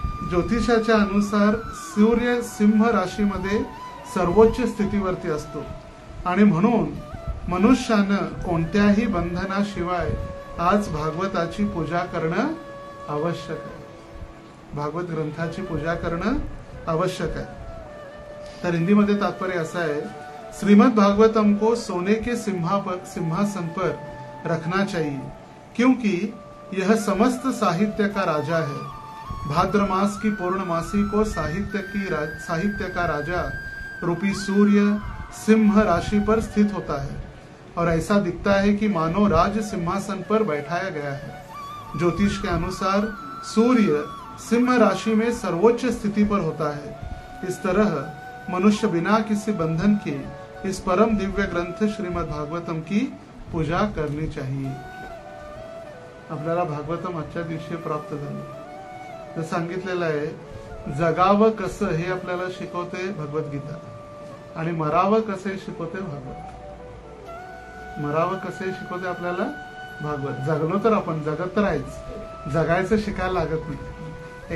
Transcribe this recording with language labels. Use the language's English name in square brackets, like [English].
[Marathi] ज्योतिषाच्या अनुसार सूर्य सिंह राशीमध्ये सर्वोच्च स्थितीवरती असतो आणि म्हणून मनुष्यानं कोणत्याही बंधनाशिवाय आज भागवताची पूजा करणं आवश्यक आहे. भागवत ग्रंथाची पूजा करणं आवश्यक है. तर हिंदीमध्ये [Hindi] तात्पर्य ऐसा है, श्रीमद् भागवतम को सोने के सिंहासन पर रखना चाहिए क्योंकि यह समस्त साहित्य का राजा है. भाद्र मास की पूर्णमासी को साहित्य का राजा रूपी सूर्य सिंह राशि पर स्थित होता है और ऐसा दिखता है कि मानो राज सिंहासन पर बैठाया गया है. ज्योतिष के अनुसार सूर्य सिंह राशि में सर्वोच्च स्थिति पर होता है. इस तरह मनुष्य बिना किसी बंधन के इस परम दिव्य ग्रंथ श्रीमद् भागवतम की पूजा करनी चाहिए. [Marathi] आपल्याला भागवतम आजच्या दिवशी प्राप्त झालं. तर सांगितलेलं आहे, जगावं कसं हे आपल्याला शिकवते भगवद्गीता आणि मरावं कसं शिकवते भागवत. मरावं कसं शिकवते आपल्याला भागवत. जगलो तर आपण जगत तर आहेच, जगायचं शिकायला लागत नाही.